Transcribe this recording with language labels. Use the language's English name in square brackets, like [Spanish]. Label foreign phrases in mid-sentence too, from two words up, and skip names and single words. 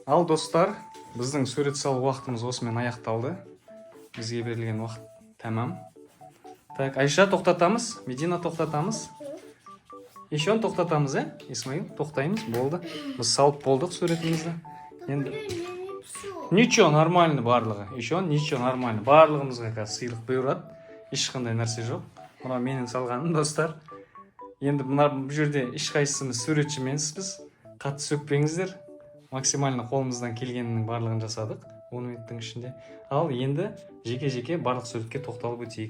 [Kazakh] достар, біздің сурет салу уақытымыз осымен аяқталды. Бізге берілген уақыт тәмам. Так, Айша тоқтатамыз, Медина тоқтатамыз. Еще тоқтатамыз, Исмаил, тоқтаймыз, болды. Біз салып болдық суретімізді. Енді [Russian] ничего, нормально [Kazakh] барлығы. [Russian] Еще ничего, нормально. [Kazakh] Барлығымызға қазір сыйлық бұйырады. Ешқандай нәрсе жоқ. Мына менің салғаным, достар. Енді бұл жерде ешқайсымыз суретші емеспіз. Қатты сөкпеңіздер. Максимально қолымыздан келгеннің барлығын жасадық 10 минуттың ішінде. Ал енді жеке-жеке барлық суретке тоқталып өтейік.